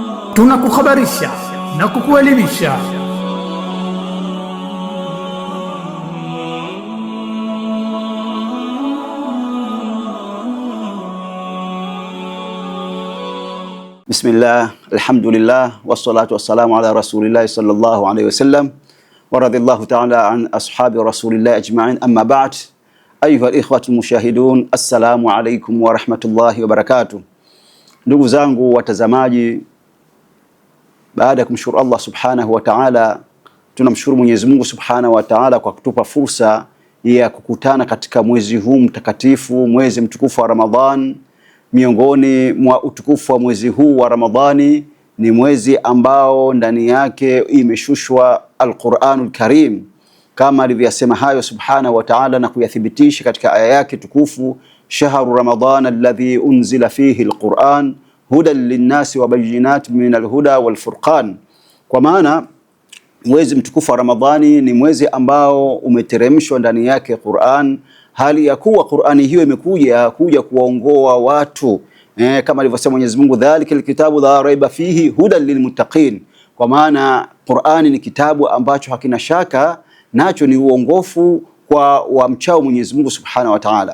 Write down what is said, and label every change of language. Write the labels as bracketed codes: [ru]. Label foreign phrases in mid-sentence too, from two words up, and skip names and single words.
[sw] tunakuhabarisha na kukuelimisha. [ar] بسم الله، الحمد لله، والصلاة والسلام على رسول الله صلى الله عليه وسلم ورضي الله تعالى عن أصحاب رسول الله أجمعين، أما بعد. أيها الإخوة المشاهدون، السلام عليكم ورحمة الله وبركاته. [sw] Ndugu zangu watazamaji, baada ya kumshukuru Allah [ar] سبحانه وتعالى, [sw] tunamshukuru Mwenyezi Mungu [ar] سبحانه وتعالى [sw] kwa kutupa fursa ya kukutana katika mwezi huu mtakatifu, mwezi mtukufu wa Ramadhan. Miongoni mwa utukufu wa mwezi huu wa Ramadhani ni mwezi ambao ndani yake imeshushwa Al-Qur'anul Karim, kama alivyosema hayo [ar] سبحانه وتعالى [sw] na kuyathibitisha katika aya yake tukufu, [ar] شهر رمضان الذي أنزل فيه القرآن هدى للناس وبينات من الهدى والفرقان. [sw] Kwa maana mwezi mtukufu wa Ramadhani ni mwezi ambao umeteremshwa ndani yake Qur'an, hali ya kuwa Qur'ani hiyo imekuja kuwaongoa watu, kama alivyosema Mwenyezi Mungu, [ar] ذلك الكتاب لا ريب فيه هدى للمتقين. [sw] Kwa maana Qur'ani ni kitabu ambacho hakina shaka nacho ni uongofu kwa wamchao Mwenyezi Mungu [ar] سبحانه وتعالى.